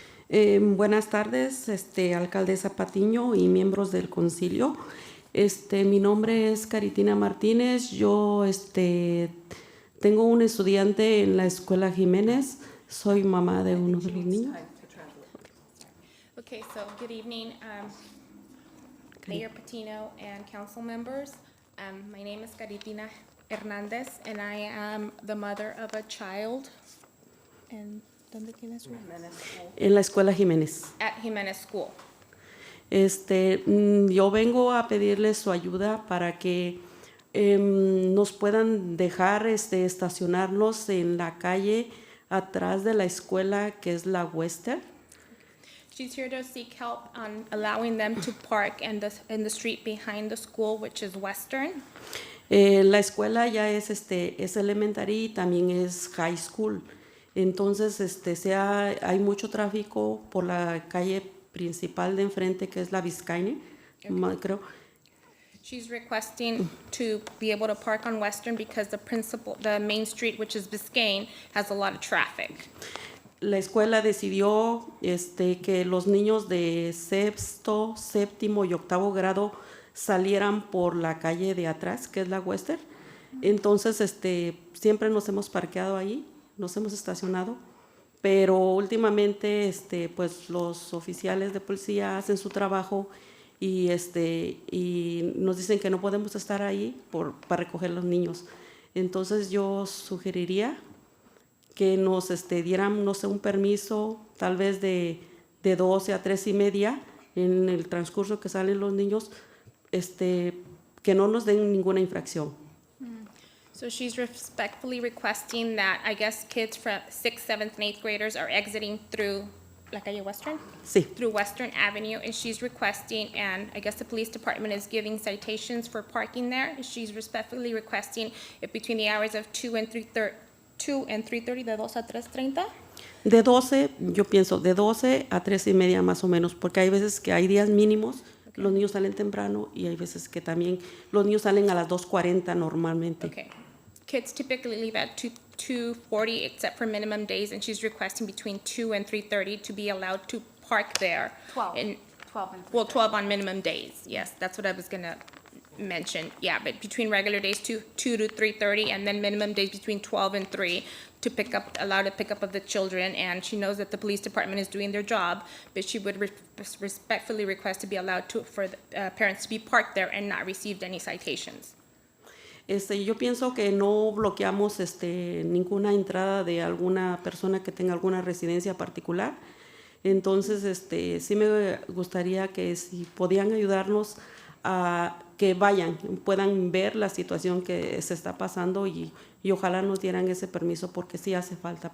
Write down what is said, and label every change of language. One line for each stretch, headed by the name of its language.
Spanish: Buenas tardes, alcaldesa Patiño y miembros del concilio. Mi nombre es Caritina Martínez. Yo tengo un estudiante en la Escuela Jiménez. Soy mamá de uno de los niños.
English: Okay, so good evening, Mayor Patino and council members. My name is Caritina Hernandez, and I am the mother of a child.
Spanish: And ¿dónde tienes su? En la Escuela Jiménez.
English: At Jimenez School.
Spanish: Yo vengo a pedirles su ayuda para que nos puedan dejar estacionarnos en la calle atrás de la escuela que es la Western.
English: She's here to seek help on allowing them to park in the street behind the school, which is Western.
Spanish: La escuela ya es elementary y también es high school. Entonces, hay mucho tráfico por la calle principal de enfrente, que es la Biscayne, creo.
English: She's requesting to be able to park on Western because the main street, which is Biscayne, has a lot of traffic.
Spanish: La escuela decidió que los niños de sexto, séptimo y octavo grado salieran por la calle de atrás, que es la Western. Entonces, siempre nos hemos parqueado ahí, nos hemos estacionado, pero últimamente, pues los oficiales de policía hacen su trabajo y nos dicen que no podemos estar ahí para recoger los niños. Entonces, yo sugeriría que nos dieran, no sé, un permiso tal vez de 12 a 3:30 en el transcurso que salen los niños, que no nos den ninguna infracción.
English: So she's respectfully requesting that, I guess, kids from 6th, 7th, and 8th graders are exiting through La Calle Western?
Spanish: Sí.
English: Through Western Avenue, and she's requesting, and I guess the police department is giving citations for parking there. She's respectfully requesting if between the hours of 2 and 3:30, de 2 a 3:30?
Spanish: De 12, yo pienso, de 12 a 3:30 más o menos, porque hay veces que hay días mínimos, los niños salen temprano y hay veces que también los niños salen a las 2:40 normalmente.
English: Okay. Kids typically leave at 2:40 except for minimum days, and she's requesting between 2 and 3:30 to be allowed to park there. 12 and 12 on minimum days, yes, that's what I was gonna mention. Yeah, but between regular days, 2 to 3:30, and then minimum days between 12 and 3 to allow to pick up of the children. And she knows that the police department is doing their job, but she would respectfully request to be allowed for the parents to be parked there and not received any citations.
Spanish: Yo pienso que no bloqueamos ninguna entrada de alguna persona que tenga alguna residencia particular. Entonces, sí me gustaría que si podían ayudarnos a que puedan ver la situación que se está pasando y ojalá nos dieran ese permiso porque sí hace falta.